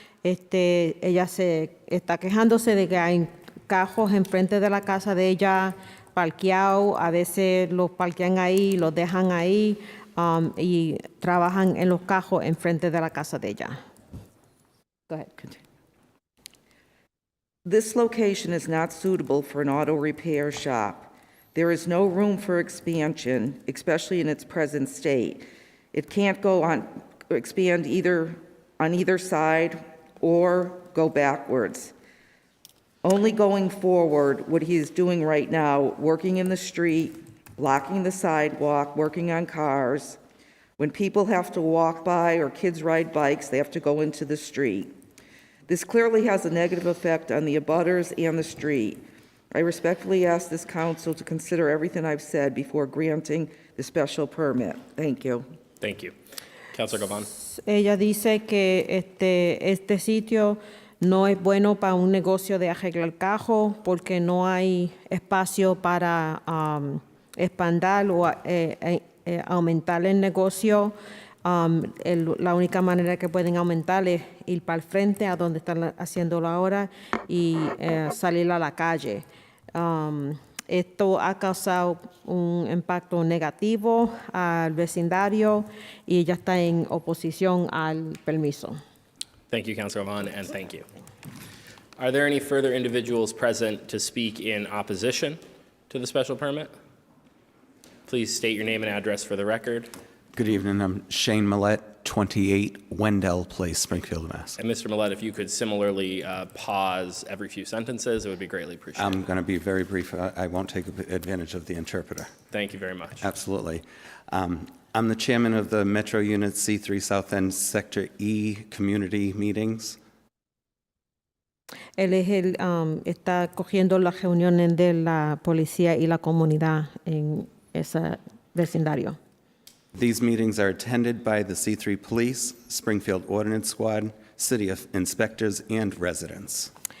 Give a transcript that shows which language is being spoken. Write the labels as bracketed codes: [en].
[es] Ella se está quejándose de que hay cajos enfrente de la casa de ella parqueados. A veces los parquean ahí, los dejan ahí. Y trabajan en los cajos enfrente de la casa de ella. [en] Go ahead. Continue. This location is not suitable for an auto repair shop. There is no room for expansion, especially in its present state. It can't expand either on either side or go backwards. Only going forward, what he is doing right now, working in the street, blocking the sidewalk, working on cars. When people have to walk by or kids ride bikes, they have to go into the street. This clearly has a negative effect on the abutters and the street. I respectfully ask this council to consider everything I've said before granting the special permit. Thank you. Thank you. Councilor Govan. [es] Ella dice que este sitio no es bueno para un negocio de arreglar cajos porque no hay espacio para expandir o aumentar el negocio. La única manera que pueden aumentar es ir para el frente a donde están haciéndolo ahora y salir a la calle. Esto ha causado un impacto negativo al vecindario y ella está en oposición al permiso. [en] Thank you, Councilor Govan, and thank you. Are there any further individuals present to speak in opposition to the special permit? Please state your name and address for the record. Good evening. I'm Shane Millett, 28 Wendell Place, Springfield, Mass. And Mr. Millett, if you could similarly pause every few sentences, it would be greatly appreciated. I'm going to be very brief. I won't take advantage of the interpreter. Thank you very much. Absolutely. I'm the chairman of the Metro Unit C3 South End Sector E Community Meetings. [es] Él es está cogiendo las reuniones de la policía y la comunidad en ese vecindario. [en] These meetings are attended by the C3 Police, Springfield Ordnance Squad, City Inspectors, and residents.